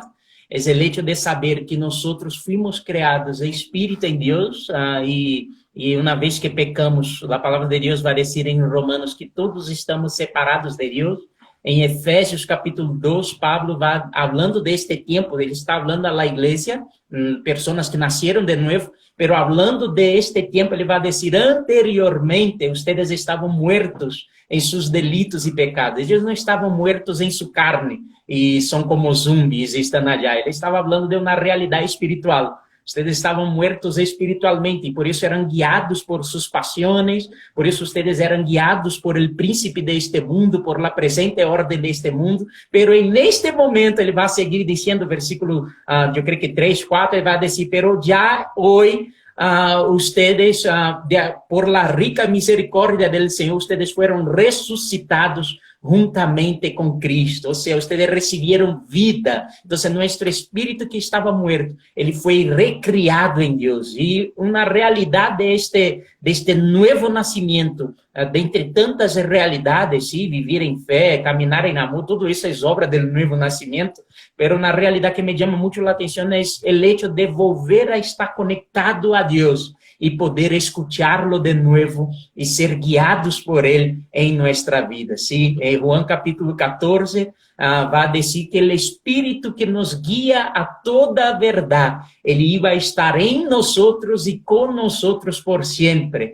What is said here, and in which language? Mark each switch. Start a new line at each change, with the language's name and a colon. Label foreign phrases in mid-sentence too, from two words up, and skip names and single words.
Spanish: Es el hecho de saber que nosotros fuimos creados en espíritu en Dios y una vez que pecamos, la palabra de Dios va a decir en Romanos que todos estamos separados de Dios. En Efesios capítulo 2, Pablo va hablando de este tiempo, ele está hablando a la iglesia, personas que nacieron de nuevo, pero hablando de este tiempo,
Portuguese: ele vai dizer,
Spanish: anteriormente, ustedes estavam muertos em sus delitos e pecados.
Portuguese: Eles não estavam muertos em sua carne e são como zumbis e estão allá. Ele estava falando de uma realidade espiritual. Ustedes estavam muertos espiritualmente e por isso eram guiados por suas paixões, por isso ustedes eram guiados por el príncipe de este mundo, por la presente ordem de este mundo, pero en este momento ele vai seguir dizendo, versículo, eu creio que 3, 4, ele vai dizer,
Spanish: pero ya hoy ustedes, por la rica misericordia del Señor, ustedes fueron resucitados juntamente com Cristo,
Portuguese: ou seja, ustedes receberam vida. Então, nosso espírito que estava morto, ele foi recriado em Deus. E uma realidade deste novo nascimento, dentre tantas realidades, sim, viver em fé, caminhar em amor, tudo isso é obra do novo nascimento, mas uma realidade que me chama muito a atenção é o
Spanish: hecho de volver a estar conectado
Portuguese: a Deus e poder escuchá-lo de novo e ser guiados por ele em nossa vida. Sim, em Juan capítulo 14, vai dizer que o Espírito que nos guia a toda a verdade, ele iba a estar em nós e com nós por sempre.